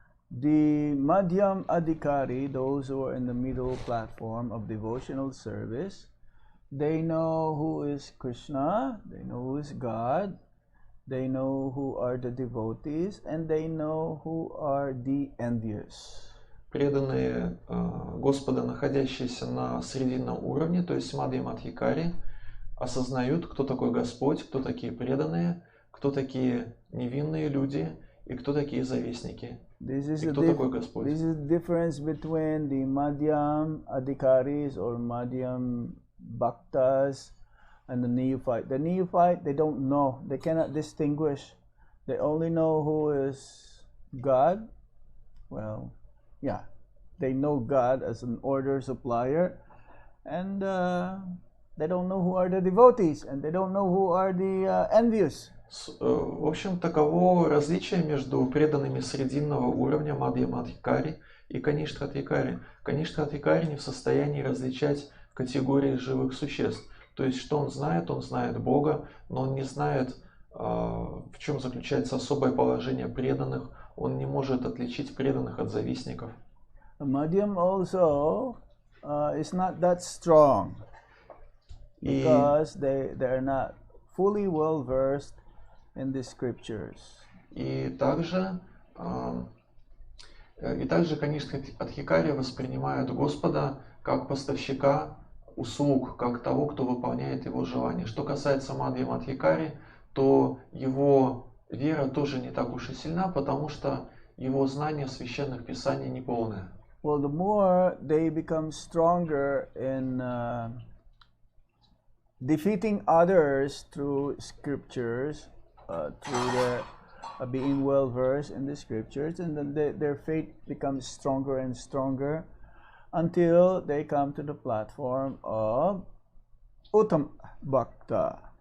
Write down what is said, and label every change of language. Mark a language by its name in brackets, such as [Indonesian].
[English] The Madhyam Adhikari, those who are in the middle platform of devotional service, they know who is Krishna, they know who is God, they know who are the devotees, and they know who are the envious. [Russian] Преданные Господа, находящиеся на срединном уровне, то есть Мадхьям Адхикари, осознают, кто такой Господь, кто такие преданные, кто такие невинные люди и кто такие завистники. И кто такой Господь. [English] This is the difference between the Madhyam Adhikaris or Madhyam Bhaktas and the neophyte. The neophyte, they don't know. They cannot distinguish. They only know who is God. Well, yeah. They know God as an order supplier. And they don't know who are the devotees. And they don't know who are the envious. [Russian] В общем, таково различие между преданными срединного уровня Мадхьям Адхикари и Каништха Адхикари. Каништха Адхикари не в состоянии различать категории живых существ. То есть, что он знает Бога, но он не знает, в чем заключается особое положение преданных. Он не может отличить преданных от завистников. [English] Madhyam also is not that strong because they are not fully well versed in the scriptures. [Russian] И также Каништха Адхикари воспринимают Господа как поставщика услуг, как того, кто выполняет его желания. Что касается Мадхьям Адхикари, то его вера тоже не так уж и сильна, потому что его знание священных писаний неполное. [English] Well, the more they become stronger in defeating others through scriptures, through the being well versed in the scriptures, and then their faith becomes stronger and stronger until they come to the platform of Uttam Bhakta.